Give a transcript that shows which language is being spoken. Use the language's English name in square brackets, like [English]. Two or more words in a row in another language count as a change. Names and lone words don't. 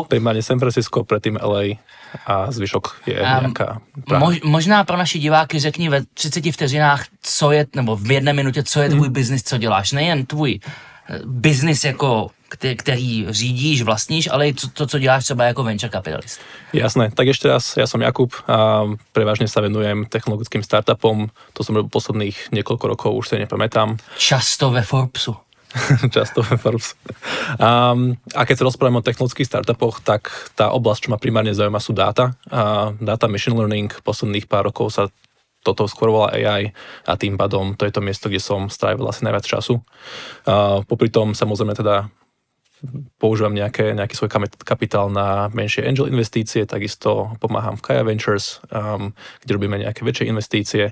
[Slovak] Primárne San Francisco, predtým LA a zvyšok je nějaká [Czech] Možná pro naši diváky řekni ve 30 vteřinách, co je, nebo v 1 minutě, co je tvůj biznis, co děláš. Nejen tvůj biznis, jako, který řídíš, vlastníš, ale i to, co děláš třeba jako [English] venture capitalist. [Slovak] Jasné, tak ešte raz, ja som Jakub a prevažne sa venujem technologickým startupom. To som robil posledných niekoľko rokov, už sa nepamätám. [Czech] Často ve Forbesu. Často ve Forbes. [Slovak] A keď sa rozprávame o technologických startupoch, tak tá oblasť, čo ma primárne zaujíma, sú dáta. [English] Data machine learning, [Slovak] posledných pár rokov sa toto skôr volá AI a tým pádom to je to miesto, kde som strávil asi najviac času. Popri tom samozrejme teda používam nejaký svoj kapitál na menšie angel investície, takisto pomáham v Kaya Ventures, kde robíme nejaké väčšie investície.